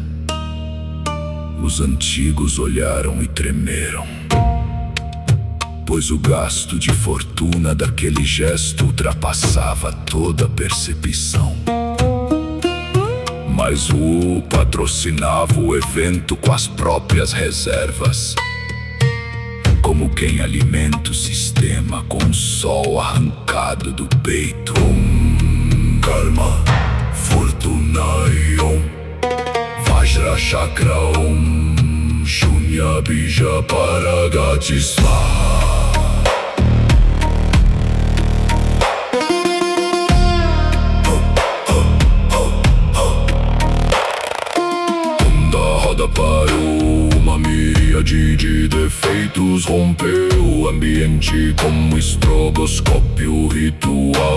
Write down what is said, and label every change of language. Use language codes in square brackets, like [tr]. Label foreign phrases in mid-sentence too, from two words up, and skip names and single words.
[pt] Os antigos olharam e tremeram, pois o gasto de fortuna daquele gesto ultrapassava toda percepção. Mas o patrocinava o evento com as próprias reservas, como quem alimenta o sistema com o sol arrancado do peito. [sa] Karma Fortunae, Om Vajra Chakra, Om Shunya Bija Paragatisvaha. [pt] Da roda parou, uma miríade de defeitos rompeu o ambiente como estroboscópio ritual.